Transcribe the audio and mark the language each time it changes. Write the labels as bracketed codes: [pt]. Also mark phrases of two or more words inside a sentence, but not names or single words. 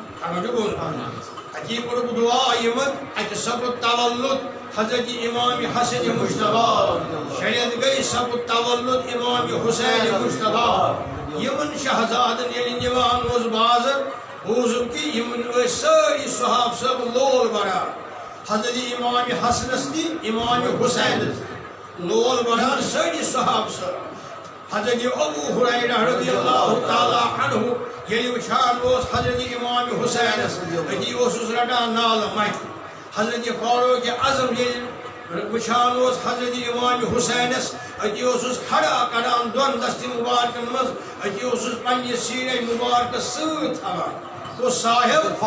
[ks] اتی کوٚرُکھ دعا یِمن اتہِ سپُد تولُد حضرت امام حسن مجتبیٰ شریعت گٔے سپُد تولُد امام حسین مجتبیٰ یِمن شہزادن ییٚلہِ نِوان اوس بازر بوٗزُم کہِ یِمن ٲسۍ سٲری صحابہٕ صٲب لول بران حضرت امام حسنس تہِ امام حسینس لول بران سٲری صحابہٕ صٲب حضرت ابو ہریرہ [ar] رضی اللہ تعالیٰ عنہ [ks] ییٚلہِ وٕچھان اوس حضرت امام حسینس أتی اوسُس رٹان نالہٕ متہِ حضرت فاروق اعظم ییٚلہِ وٕچھان اوس حضرت امام حسینس أتی اوسُس کھڑا کران دۄن دستہِ مُبارکن منٛز أتی اوسُس پننہِ سیٖنے مُبارکس سۭتۍ تھاوان گوٚو صاحب